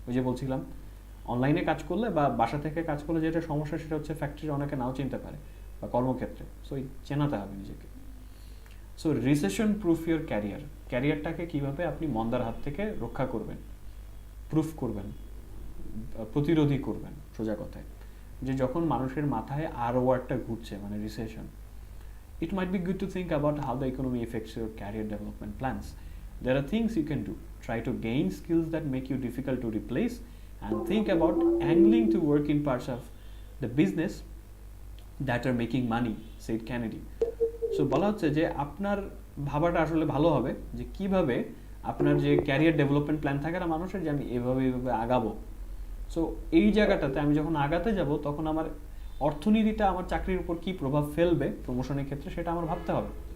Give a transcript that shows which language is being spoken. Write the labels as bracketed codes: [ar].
[bn] ওই যে বলছিলাম, অনলাইনে কাজ করলে বা বাসা থেকে কাজ করলে যেটা সমস্যা, সেটা হচ্ছে ফ্যাক্টরি অনেকে নাও চিনতে পারে, বা কর্মক্ষেত্রে। সো চেনাতে হবে নিজেকে। So [en] recession proof your career, [bn] ক্যারিয়ারটাকে কীভাবে আপনি মন্দার হাত থেকে রক্ষা করবেন, প্রুফ করবেন, প্রতিরোধী করবেন। সোজা কথায়, যে যখন মানুষের মাথায় আর ওয়ার্ডটা ঘুরছে, মানে recession, [en] it might be good to think about how the economy affects your career development plans. There are things you can do. Try to gain skills that make you difficult to replace, and think about angling to work in parts of the business that are making money, said Kennedy. [bn] So বলা হচ্ছে যে আপনার ভাবাটা আসলে ভালো হবে, যে কিভাবে আপনার যে ক্যারিয়ার ডেভেলপমেন্ট প্ল্যান থাকে না মানুষের, যে আমি এভাবে আগাবো। সো এই জায়গাটাতে আমি যখন আগাতে যাব, তখন আমার অর্থনীতিটা আমার চাকরির উপর কী প্রভাব ফেলবে প্রমোশনের ক্ষেত্রে, সেটা আমার ভাবতে হবে।